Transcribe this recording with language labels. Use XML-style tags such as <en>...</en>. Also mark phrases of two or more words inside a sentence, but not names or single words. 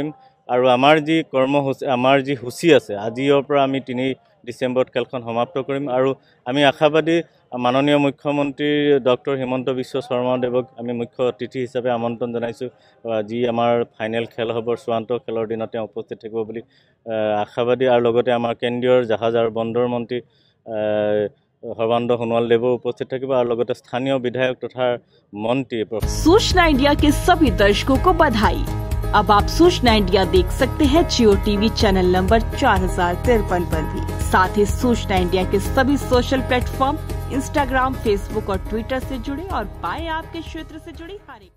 <as>আৰু আমাৰ যি কৰ্মসূচী, আমাৰ যি সূচী আছে, আজিৰ পৰা আমি 3 ডিচেম্বৰত খেলখন সমাপ্ত কৰিম। আৰু আমি আশাবাদী মাননীয় মুখ্যমন্ত্ৰী ডক্টৰ হিমন্ত বিশ্ব শৰ্মা দেৱক আমি মুখ্য অতিথি হিচাপে আমন্ত্ৰণ জনাইছোঁ। যি আমাৰ ফাইনেল খেল হ'ব চূড়ান্ত খেলৰ দিনা তেওঁ উপস্থিত থাকিব বুলি আশাবাদী। আৰু লগতে আমাৰ কেন্দ্ৰীয় জাহাজ আৰু বন্দৰ মন্ত্ৰী সৰ্বানন্দ সোনোৱাল দেৱ উপস্থিত থাকিব আৰু লগতে স্থানীয় বিধায়ক তথা মন্ত্ৰী।</as> <hi>सूचना इंडिया के सभी दर्शकों को बधाई। अब आप सूचना इंडिया देख सकते हैं जियो टीवी चैनल नंबर 4053 पर भी। साथ ही सूचना इंडिया के सभी सोशल प्लेटफॉर्म इंस्टाग्राम, फेसबुक और ट्विटर से जुड़े और पाए आपके क्षेत्र से जुड़ी हर एक</hi>